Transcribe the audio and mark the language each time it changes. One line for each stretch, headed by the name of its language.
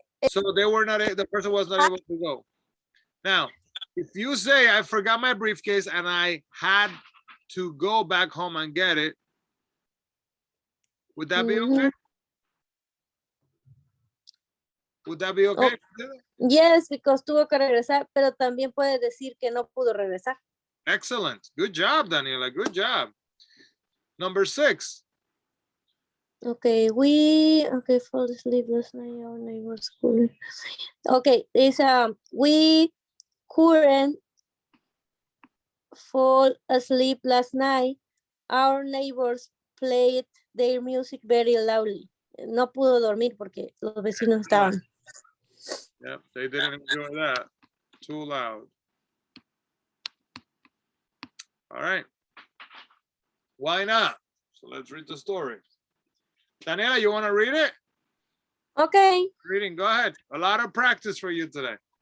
English: So they were not, the person was not able to go. Now, if you say, I forgot my briefcase and I had to go back home and get it, would that be okay? Would that be okay? Yes, because
Spanish: tuvo que regresar, pero también puede decir que no pudo regresar.
English: Excellent. Good job, Daniela. Good job. Number 6. Okay, fall asleep last night. Our neighbor's school. Okay, it's we couldn't fall asleep last night. Our neighbors played their music very loudly.
Spanish: No pudo dormir porque los vecinos estaban.
English: Yep, they didn't enjoy that. Too loud. All right. Why not? So let's read the story. Daniela, you want to read it? Okay. Reading, go ahead. A lot of practice for you today.